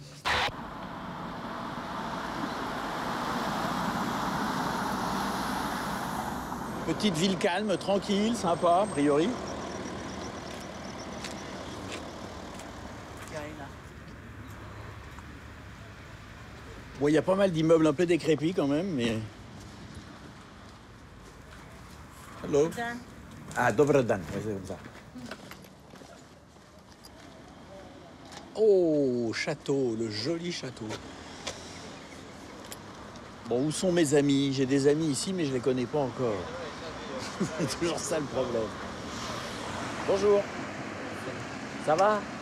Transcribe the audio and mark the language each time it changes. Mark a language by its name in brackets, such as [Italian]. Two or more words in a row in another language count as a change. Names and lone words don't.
[French] Petite ville calme, tranquille, sympa, a priori. Bon, il y a pas mal d'immeubles un peu décrépits quand même, mais... Hello. [Bosnian] Ah, Dobar dan, [French] ouais, c'est comme ça. Oh, château, le joli château. Bon, où sont mes amis? J'ai des amis ici, mais je les connais pas encore. C'est toujours ça le problème. Bonjour. Ça va?